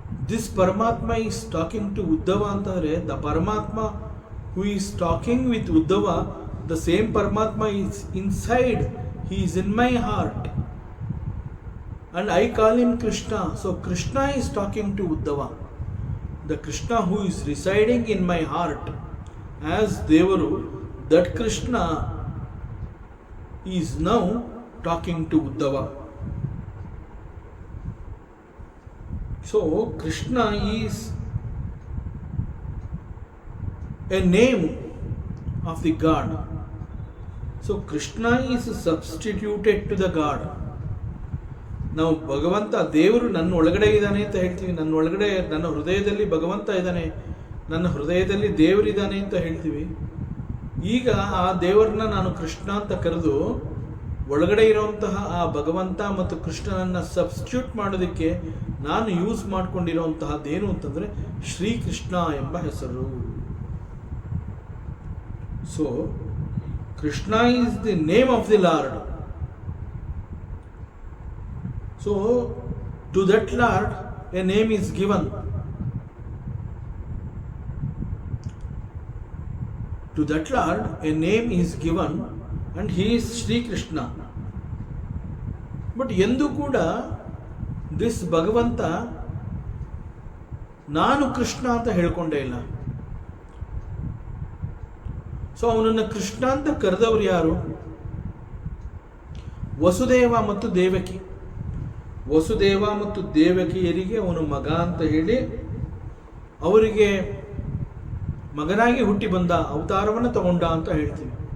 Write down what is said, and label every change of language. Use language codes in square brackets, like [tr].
[en] This ಪರಮಾತ್ಮ is talking to Uddhava ಅಂತಂದ್ರೆ the ಪರಮಾತ್ಮ who is talking with Uddhava, the same ಪರಮಾತ್ಮ is inside, he is in my heart and I call him Krishna. So Krishna is talking to Uddhava, the Krishna who is residing in my heart as Devaru. That Krishna is now talking to Uddhava. So Krishna is a name of the God. So Krishna is substituted to the God. [kn] ನಾವು ಭಗವಂತ ದೇವರು ನನ್ನ ಒಳಗಡೆ ಇದ್ದಾನೆ ಅಂತ ಹೇಳ್ತೀವಿ. ನನ್ನ ಒಳಗಡೆ, ನನ್ನ ಹೃದಯದಲ್ಲಿ ಭಗವಂತ ಇದ್ದಾನೆ, ನನ್ನ ಹೃದಯದಲ್ಲಿ ದೇವರಿದ್ದಾನೆ ಅಂತ ಹೇಳ್ತೀವಿ. ಈಗ ಆ ದೇವರನ್ನ ನಾನು ಕೃಷ್ಣ ಅಂತ ಕರೆದು ಒಳಗಡೆ ಇರುವಂತಹ ಆ ಭಗವಂತ ಮತ್ತು ಕೃಷ್ಣನನ್ನ ಸಬ್ಸ್ಟಿಟ್ಯೂಟ್ ಮಾಡೋದಕ್ಕೆ ನಾನು ಯೂಸ್ ಮಾಡ್ಕೊಂಡಿರುವಂತಹದ್ದೇನು ಅಂತಂದ್ರೆ ಶ್ರೀಕೃಷ್ಣ ಎಂಬ ಹೆಸರು. [en] So Krishna is the name of the lord. So to that Lord a name is given. To that Lord a name is given and he is Sri Krishna. [kn] But ಎಂದು ಕೂಡ this ಭಗವಂತ ನಾನು ಕೃಷ್ಣ ಅಂತ ಹೇಳ್ಕೊಂಡೇ ಇಲ್ಲ. ಸೊ ಅವನನ್ನು ಕೃಷ್ಣ ಅಂತ ಕರೆದವರು ಯಾರು? ವಸುದೇವ ಮತ್ತು ದೇವಕಿ. ವಸುದೇವ ಮತ್ತು ದೇವಕಿಯರಿಗೆ ಅವನು ಮಗ ಅಂತ ಹೇಳಿ ಅವರಿಗೆ ಮಗನಾಗಿ ಹುಟ್ಟಿ ಬಂದ, ಅವತಾರವನ್ನು ತಗೊಂಡ ಅಂತ ಹೇಳ್ತೀವಿ.